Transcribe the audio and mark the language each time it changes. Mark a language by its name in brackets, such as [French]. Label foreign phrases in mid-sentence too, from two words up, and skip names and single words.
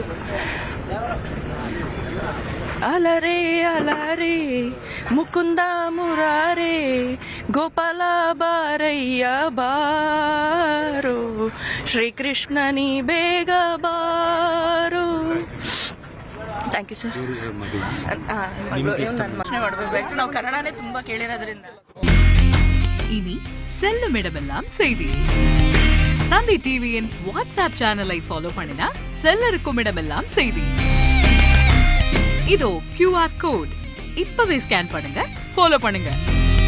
[Kannada] ಅಲರೇ ಅಲರೇ ಮುಕುಂದ ಮುರಾರೇ ಗೋಪಾಲ ಬಾರಯ್ಯ ಬಾರೋ ಶ್ರೀಕೃಷ್ಣನಿ ಬೇಗ ಬಾರೋ. [English] Thank you sir. [Kannada] ನನ್ನ ಪ್ರಶ್ನೆ ಮಾಡಬೇಕು. ನಾವು ಕನ್ನಡನೇ ತುಂಬ ಕೇಳಿರೋದ್ರಿಂದ. [Tamil] இனி செல்லுமிடமெல்லாம் செய்தி. தந்தி டிவியின் [English] WhatsApp channel follow [Tamil] பண்ணினா செல்லருக்கும் இடமெல்லாம் செய்தி. இதோ [English] QR code [Tamil] இப்பவே ஸ்கேன் பண்ணுங்க, ஃபாலோ பண்ணுங்க.